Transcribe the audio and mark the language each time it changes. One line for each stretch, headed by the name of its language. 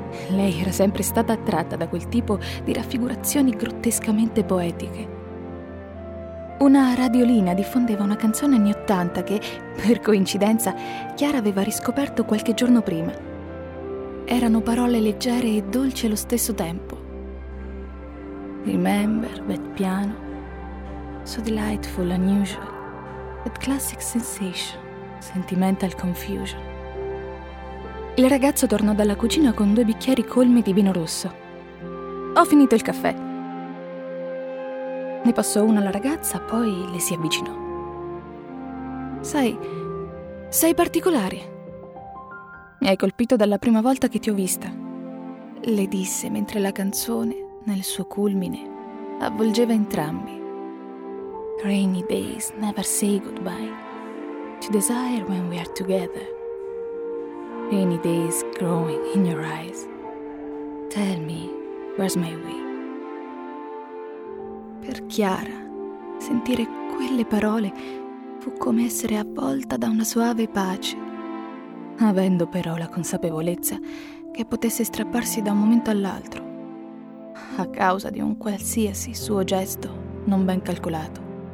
Italian: Lei era sempre stata attratta da quel tipo di raffigurazioni grottescamente poetiche. Una radiolina diffondeva una canzone anni 80 che, per coincidenza, Chiara aveva riscoperto qualche giorno prima. Erano parole leggere e dolci allo stesso tempo.
English: Remember that piano, so delightful, unusual, that classic sensation, sentimental confusion.
Italian: Il ragazzo tornò dalla cucina con due bicchieri colmi di vino rosso. Ho finito il caffè. Ne passò uno alla ragazza, poi le si avvicinò. Sei particolare. Mi hai colpito dalla prima volta che ti ho vista, le disse mentre la canzone, nel suo culmine, avvolgeva entrambi.
English: Rainy days never say goodbye to desire when we are together. Rainy days growing in your eyes. Tell me, where's my way?
Italian: Per Chiara, sentire quelle parole fu come essere avvolta da una soave pace, avendo però la consapevolezza che potesse strapparsi da un momento all'altro, a causa di un qualsiasi suo gesto non ben calcolato.